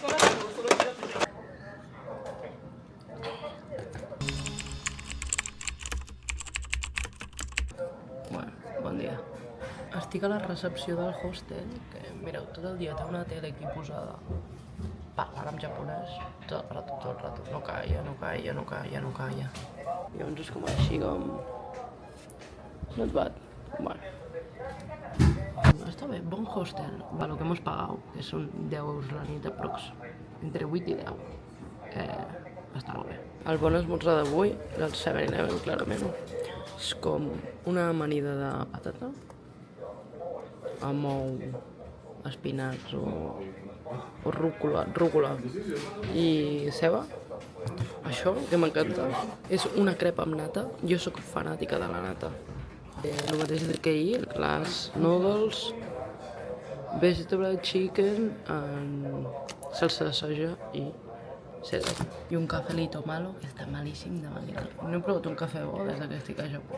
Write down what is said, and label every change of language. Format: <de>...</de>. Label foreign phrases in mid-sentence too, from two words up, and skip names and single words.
<ca>Bueno, bon dia. Estic a la recepció del hostel, que mireu, tot el dia té una tele aquí posada parlant en japonès, tot el rato, no calla, no calla, no calla, no calla. Llavors és com així, com...</ca> <en>Not bad.</en> <ca>Bueno. Està bé, bon hostel, per</ca> <es>lo que hemos pagado,</es> <ca>que són 10 euros la nit aprox, entre 8 i 10. Està molt bé. El bon esmorzar d'avui, del 7-Eleven, clarament, és com una amanida de patata, amb ou, espinacs o rúcula i ceba. Això, que m'encanta, és una crepa amb nata. Jo sóc fanàtica de la nata. El mateix que ahir, les noodles,</ca> <en>vegetable chicken</en> <ca>amb salsa de soja i cèleri. I un</ca> <es>cafelito malo,</es> <ca>que està malíssim de manera. No he provat un cafè bo des que estic a Japó.</ca>